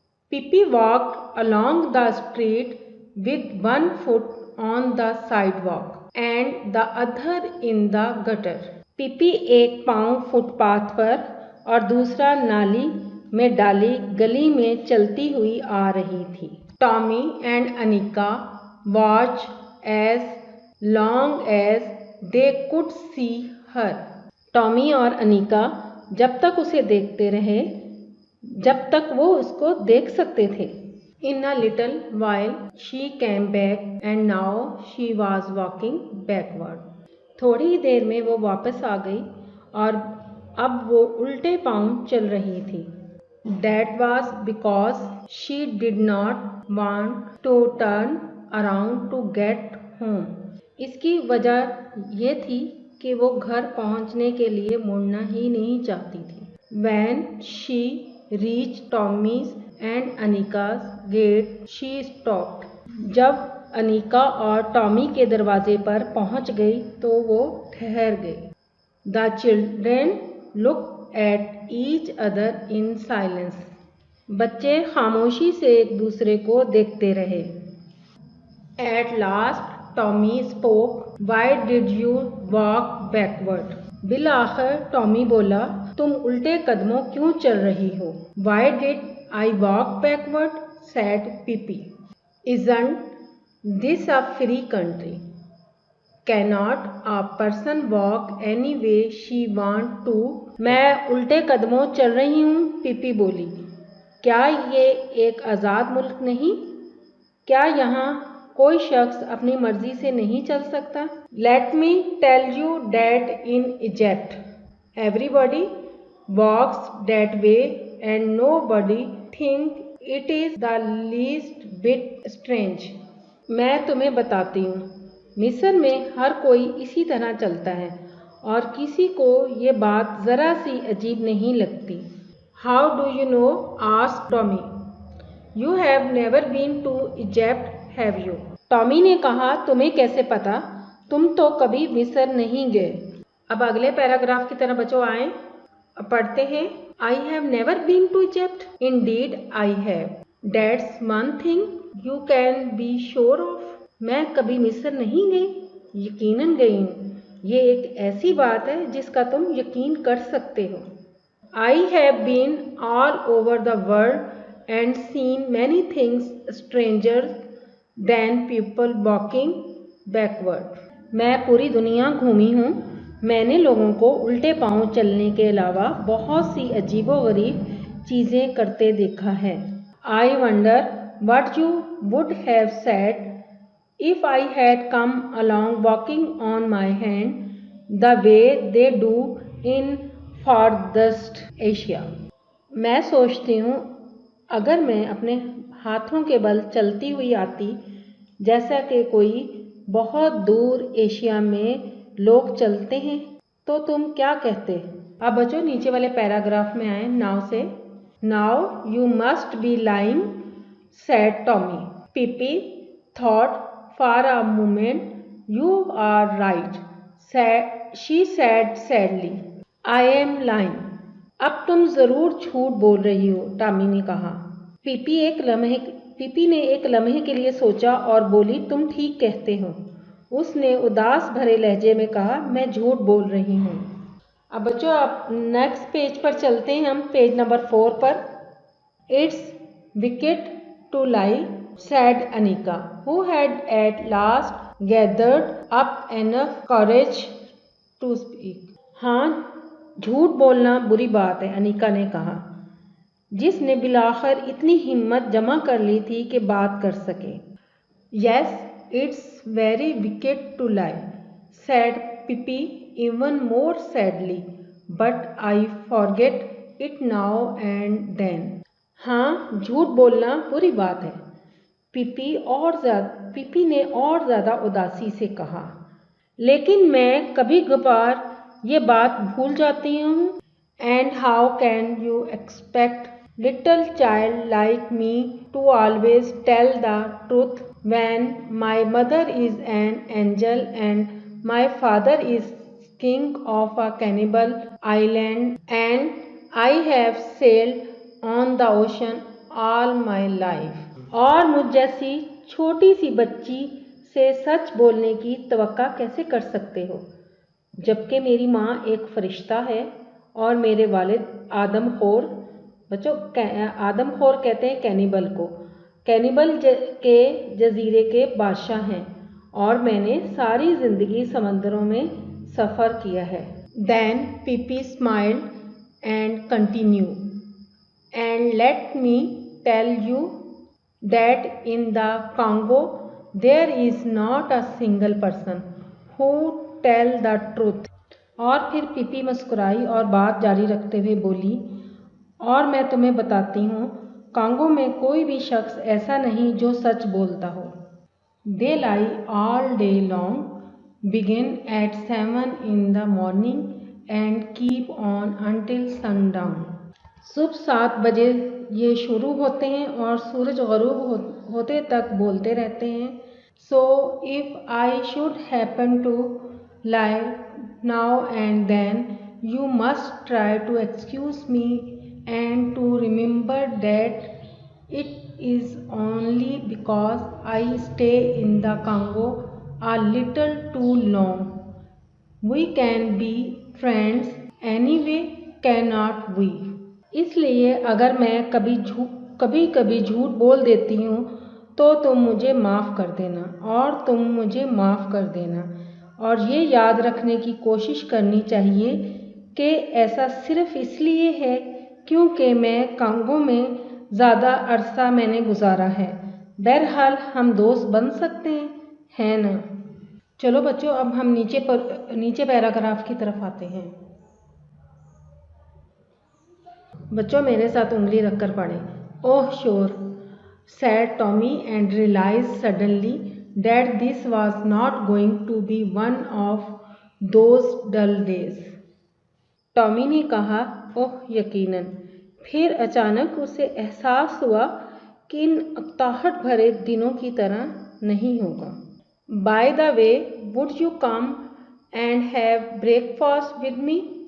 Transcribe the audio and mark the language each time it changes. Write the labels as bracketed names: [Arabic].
[English] Pippi walked along the street with one foot on the sidewalk and the other in the gutter. [Hindi] PP एक पाँव footpath पर और दूसरा नाली में डाली गली में चलती हुई आ रही थी। [English] Tommy and Annika watched as long as they could see her. [Hindi] Tommy और अनिका जब तक उसे देखते रहे जब तक वो उसको देख सकते थे। [English] In a little while she came back and now she was walking backward. [Hindi] थोड़ी ही देर में वो वापस आ गई और अब वो उल्टे पांव चल रही थी। [English] That was because she did not want to turn around to get home. [Hindi] इसकी वजह ये थी कि वो घर पहुंचने के लिए मुड़ना ही नहीं चाहती थी। [English] When she reached Tommy's and Anika's gate, she stopped. [Hindi] जब अनिका और टॉमी के दरवाजे पर पहुंच गई तो वो ठहर गई। [English] The children looked at each other in silence. [Hindi] बच्चे खामोशी से एक दूसरे को देखते रहे। [English] At last Tommy spoke. Why did you walk backward? [Hindi] बिलाखिर Tommy बोला, तुम उल्टे कदमों क्यों चल रही हो? [English] Why did I walk backward? said Pippi. Isn't this a free country? Cannot a person walk any way she want to? [Hindi] मैं उल्टे कदमों चल रही हूँ, पिपी बोली। क्या ये एक आज़ाद मुल्क नहीं? क्या यहाँ कोई शख्स अपनी मर्जी से नहीं चल सकता? [English] Let me tell you that in Egypt everybody walks that way and nobody think it is the least bit strange. [Hindi] मैं तुम्हें बताती हूँ, मिस्र में हर कोई इसी तरह चलता है और किसी को ये बात ज़रा सी अजीब नहीं लगती। [English] How do you know? asked Tommy. You have never been to Egypt, have you? [Hindi] Tommy ने कहा, तुम्हें कैसे पता? तुम तो कभी मिस्र नहीं गए। अब अगले पैराग्राफ की तरह बच्चों आए, पढ़ते हैं। [English] I have never been to Egypt. Indeed, I have. That's one thing you can be sure of. [Hindi] मैं कभी मिस्र नहीं गई, यकीनन गई हूँ। ये एक ऐसी बात है जिसका तुम यकीन कर सकते हो। [English] I have been all over the world and seen many things stranger than people walking backward. [Hindi] मैं पूरी दुनिया घूमी हूँ। मैंने लोगों को उल्टे पांव चलने के अलावा बहुत सी अजीबोगरीब चीज़ें करते देखा है। [English] I wonder what you would have said if I had come along walking on my hand the way they do in farthest Asia. [Hindi] मैं सोचती हूँ अगर मैं अपने हाथों के बल चलती हुई आती जैसा कि कोई बहुत दूर एशिया में लोग चलते हैं तो तुम क्या कहते? अब बच्चों नीचे वाले पैराग्राफ में आए नाव से। [English] Now you must be lying said Tommy. Pippi thought for a moment. You are right, she said sadly. I am lying. [Hindi] अब तुम जरूर झूठ बोल रही हो, टॉमी ने कहा। पीपी ने एक लम्हे के लिए सोचा और बोली, तुम ठीक कहते हो। उसने उदास भरे लहजे में कहा, मैं झूठ बोल रही हूँ। अब बच्चों आप नेक्स्ट पेज पर चलते हैं, हम पेज नंबर 4 पर। [English] It's wicked to lie said Anika, who had at last gathered up enough courage to speak. [Hindi] हाँ, झूठ बोलना बुरी बात है, अनिका ने कहा, जिसने बिलाखिर इतनी हिम्मत जमा कर ली थी कि बात कर सके। [English] Yes, it's very wicked to lie, said Pippi even more sadly, but I forget it now and then. [Hindi] हाँ, झूठ बोलना बुरी बात है, पीपी ने और ज़्यादा उदासी से कहा, लेकिन मैं कभी कभार ये बात भूल जाती हूँ। [English] And how can you expect little child like me to always tell the truth when my mother is an angel and my father is king of a cannibal island and I have sailed on the ocean all my life. [Hindi] और मुझ जैसी छोटी सी बच्ची से सच बोलने की तवक्का कैसे कर सकते हो, जबकि मेरी माँ एक फरिश्ता है और मेरे वालिद आदमखोर, बच्चों आदमखोर कहते हैं कैनिबल को, कैनिबल के जजीरे के बादशाह हैं और मैंने सारी ज़िंदगी समंदरों में सफ़र किया है। [English] Then Pippi smiled and continued, and let me tell you that in the Congo there is not a single person who tell the truth. [Hindi] और फिर पिपी मुस्कुराई और बात जारी रखते हुए बोली, और मैं तुम्हें बताती हूँ, कांगो में कोई भी शख्स ऐसा नहीं जो सच बोलता हो। [English] They lie all day long, begin at 7 in the morning and keep on until sundown. [Hindi] सुबह 7 बजे ये शुरू होते हैं और सूरज गरूब होते तक बोलते रहते हैं। [English] So if I should happen to lie now and then, you must try to excuse me and to remember that it is only because I stay in the Congo a little too long. We can be friends anyway, cannot we? [Hindi] इसलिए अगर मैं कभी कभी झूठ बोल देती हूँ तो तुम मुझे माफ़ कर देना और तुम मुझे माफ़ कर देना, और ये याद रखने की कोशिश करनी चाहिए कि ऐसा सिर्फ़ इसलिए है क्योंकि मैं कांगो में ज़्यादा अरसा मैंने गुजारा है। बहरहाल हम दोस्त बन सकते हैं ना। चलो बच्चों, अब हम नीचे पैराग्राफ की तरफ आते हैं। बच्चों मेरे साथ उंगली रखकर पढ़ें। [English] Oh sure, said Tommy and realized suddenly that this was not going to be one of those dull days. [Hindi] Tommy ने कहा, ओह यकीनन। फिर अचानक उसे एहसास हुआ कि इन अक्ताहट भरे दिनों की तरह नहीं होगा। [English] By the way, would you come and have breakfast with me?